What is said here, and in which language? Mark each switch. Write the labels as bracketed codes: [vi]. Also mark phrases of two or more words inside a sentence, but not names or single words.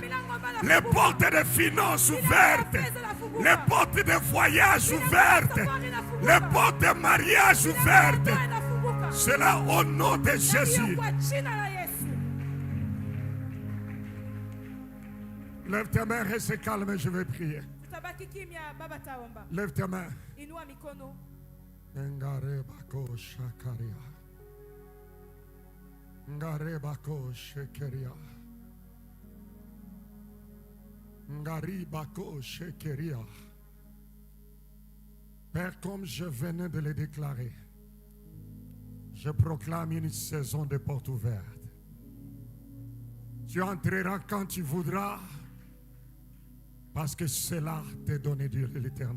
[fr] Les portes de finances ouvertes. Les portes de voyage ouvertes. Les portes de mariage ouvertes. Cela au nom de Jésus. Lève tes mains, reste calme, je vais prier. Lève tes mains. Ngarebako shakaria. Ngarebako shekeria. Ngaribako shekeria. Père, comme je venais de le déclarer, je proclame une saison de portes ouvertes. Tu entreras quand tu voudras, parce que cela t'est donné de l'Éternel.